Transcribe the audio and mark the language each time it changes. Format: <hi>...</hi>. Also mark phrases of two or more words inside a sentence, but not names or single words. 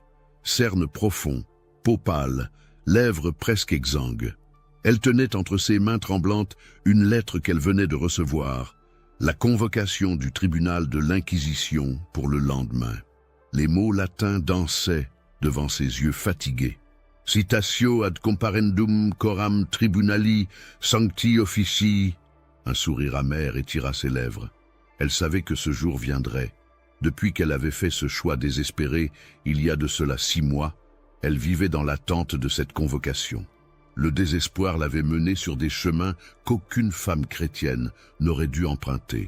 <fr>Cernes profonds, peau pâle, lèvres presque exsangues. Elle tenait entre ses mains tremblantes une lettre qu'elle venait de recevoir, la convocation du tribunal de l'Inquisition pour le lendemain. Les mots latins dansaient devant ses yeux fatigués.</fr> <la>« Citatio ad comparendum coram tribunali sancti officii »</la> <fr>Un sourire amer étira ses lèvres. Elle savait que ce jour viendrait. Depuis qu'elle avait fait ce choix désespéré, il y a de cela 6 mois, elle vivait dans l'attente de cette convocation. Le désespoir l'avait menée sur des chemins qu'aucune femme chrétienne n'aurait dû emprunter.</fr>